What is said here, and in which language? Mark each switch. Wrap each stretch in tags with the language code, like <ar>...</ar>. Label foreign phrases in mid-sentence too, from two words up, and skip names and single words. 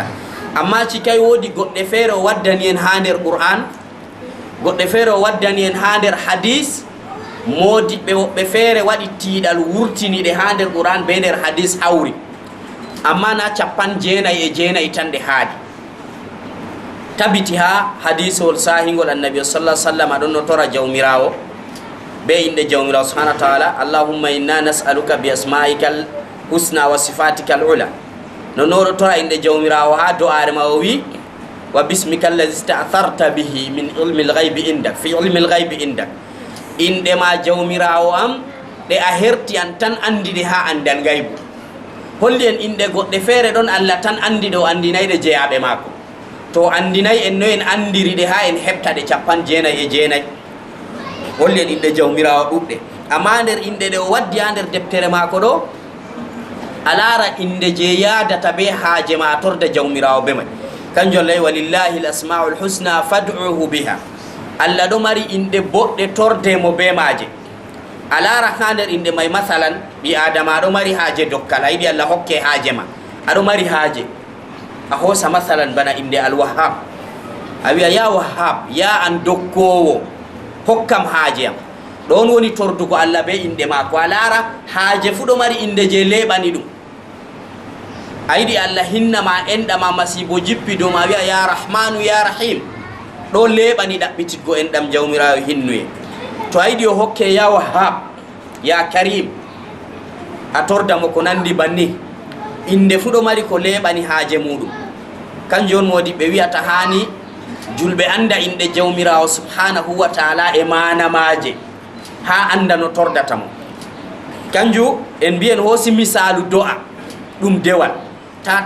<ff>amma cikay woodi goɗɗe feere o waddani en ha nder qur'an goɗɗe feere o waddani en ha nder hadis modiɓɓe woɓɓe feere waɗi tiiɗal wurtiniɗe ha nder qur'an be nder hadis hawri amma na 99 tan ɗe haadi. tabiti ha hadisol sahingol annabi</ff> <ar>صلى الله عليه وسلم</ar> <ff>ɗon no tora jawmirawo be inde jawmirawo</ff> <ar>سبحانه وتعالى اللهم إنا نسألك بأسمائك الحسنى وصفاتك العلى.</ar> <ff>non oɗo tora inde jawmirawo ha do'are ma o wi</ff> <ar>وباسمك الذي استأثرت به من علم الغيب عندك في علم الغيب عندك</ar> <ff>fi ilmi al-ghaibi indak. inde ma jawmirawo am ɗe a herti an tan andide ha andal gaybu. holli en inde goɗɗe feere ɗon Allah tan andi ɗo andinayɗe jeyaɓe maako. to andinayi en no en andiri ɗe ha en heɓta ɗe 99 holli en inde jawmirawo ɗuɗɗe. amma nder inde ɗe o waddi ha nder deftere maako ɗo a laara inde je yadata be haaje ma torda jawmirawo be may. kanjum lay</ff> <ar>ولله الأسماء الحسنى فادعوه بها.</ar> <ff>Allah ɗo mari inde boɗɗe tordemo be maaje. a laara ha nder inde may masalan ɓi adama aɗo mari haaje dokkal a yiɗi Allah hokke haaje ma aɗo mari haaje a hoosa masalan bana inde al-wahhab a wiya</ff> <ar>يا وهاب</ar> <ff>ya an dokkowo hokkam haaje am. ɗon woni tordugo Allah be inde maako. a laara haaje fu ɗo mari inde je leɓani ɗum. a yiɗi Allah hinnama enɗama masibo jippi dow ma wiya</ff> <ar>يا رحمن يا رحيم</ar> <ff>ɗo leɓani ɗaɓɓititgo en ɗam jawmirawo hinnuye to a yiɗi o hokke</ff> <ar>يا وهاب يا كريم</ar> <ff>a tordamo ko nandi banni inde fu ɗo mari ko leɓani haaje muɗum kanjum on modiɓɓe wiyata hani julɓe anda inde jawmirawo subhanahu</ff> <ar>وتعالى</ar> <ff>e manamaje ha anda no tordatamo kanjum en mbiyen hoosi misalu do'a ɗum dewal tata</ff>